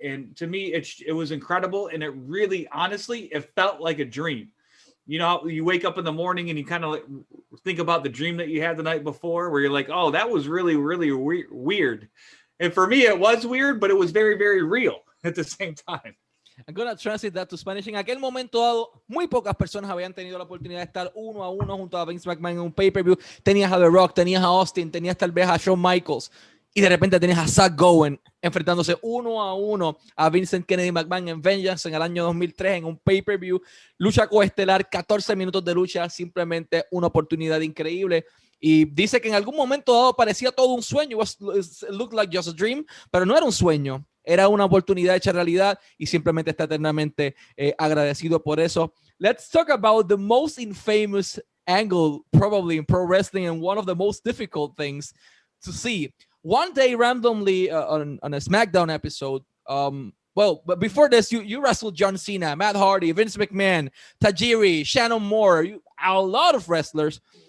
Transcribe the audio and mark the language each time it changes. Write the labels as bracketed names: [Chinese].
[English] And to me, it was incredible. And it really, honestly, it felt like a dream. You wake up in the morning and you kind of think about the dream that you had the night before, where you're like, oh, that was really, really weird. And for me, it was weird, but it was very, very real at the same time. I'm going to translate that to Spanish. [Spanish] En aquel momento dado, muy pocas personas habían tenido la oportunidad de estar uno a uno junto a Vince McMahon en un pay-per-view. Tenías a The Rock, tenías a Austin, tenías tal vez a Shawn Michaels. Y de repente tenías a Zach Gowen enfrentándose uno a uno a Vincent Kennedy McMahon en Vengeance en el año 2003 en un pay-per-view. Lucha coestelar, 14 minutos de lucha, simplemente una oportunidad increíble. Y dice que en algún momento dado parecía todo un sueño. [English] It looked like just a dream, [Spanish] pero no era un sueño. Era una oportunidad hecha realidad y simplemente está eternamente agradecido por eso. [English] Let's talk about the most infamous angle probably in pro wrestling and one of the most difficult things to see. One day, randomly on a SmackDown episode, Well, but before this, you wrestled John Cena, Matt Hardy, Vince McMahon, Tajiri, Shannon Moore, a lot of wrestlers.